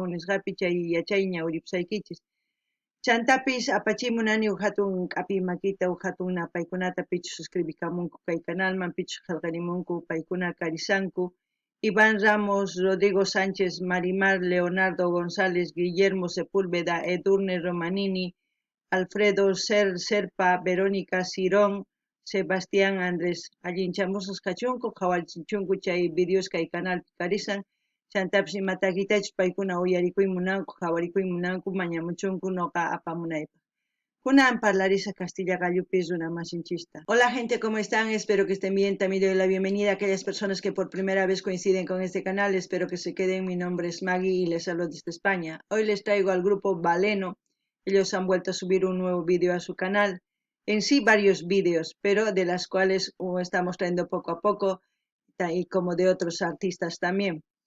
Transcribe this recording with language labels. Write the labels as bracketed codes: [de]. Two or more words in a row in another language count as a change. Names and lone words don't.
[qu] nisqapi chay yachay ñawiripusaykichis chantapis apachimunani hatun k'api makita hatun paykunata pichu suscribikamunku kay canalman pichu qillqarimunku paykuna karisanku Iván Ramos, Rodrigo Sánchez, Marimar, Leonardo González, Guillermo Sepúlveda, Edurne Romanini, Alfredo Serpa, Verónica Cirón, Sebastián Andrés. Allinchamusas kachunku, qhawarichunku chay videos kay canal karisan chantapis imatakitachus paykuna uyarikuymunanku, qhawarikuymunanku mañamuchunku noqa apamunaypaq. Kunan parlarisa Castilla Gallupi runa masinchista. [es] Hola gente, ¿cómo están? Espero que estén bien. También doy la bienvenida a aquellas personas que por primera vez coinciden con este canal. Espero que se queden. Mi nombre es Maggie y les hablo desde España. Hoy les traigo al grupo Valeno. Ellos han vuelto a subir un nuevo vídeo a su canal. En sí varios vídeos, pero de las cuales estamos trayendo poco a poco y como de otros artistas también.